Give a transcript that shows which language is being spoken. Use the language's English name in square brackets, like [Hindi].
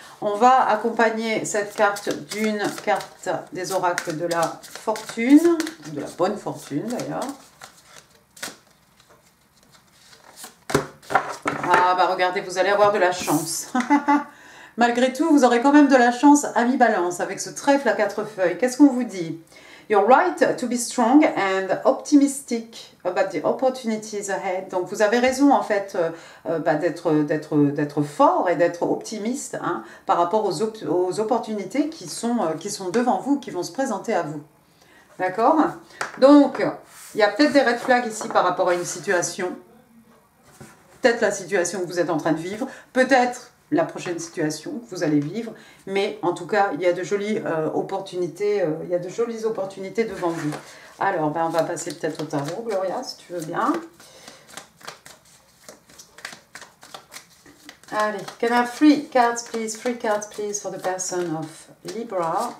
[French] On va accompagner cette carte d'une carte des oracles de la fortune, de la bonne fortune d'ailleurs. Regardez, vous allez avoir de la chance. Malgré tout, vous aurez quand même de la chance, amis Balance, avec ce trèfle à 4 feuilles. Qu'est-ce qu'on vous dit? [English] You're right to be strong and optimistic about the opportunities ahead. [French] Donc, vous avez raison, en fait, d'être fort et d'être optimiste par rapport aux opportunités qui sont devant vous, qui vont se présenter à vous. D'accord? Donc, il y a peut-être des red flags ici par rapport à une situation. Peut-être la situation que vous êtes en train de vivre. Peut-être la prochaine situation que vous allez vivre, mais en tout cas, il y a de jolies opportunités, devant vous. Alors, on va passer peut-être au tarot, Gloria, si tu veux bien. Allez, [English] can I have 3 cards, please? 3 cards, please, for the person of Libra.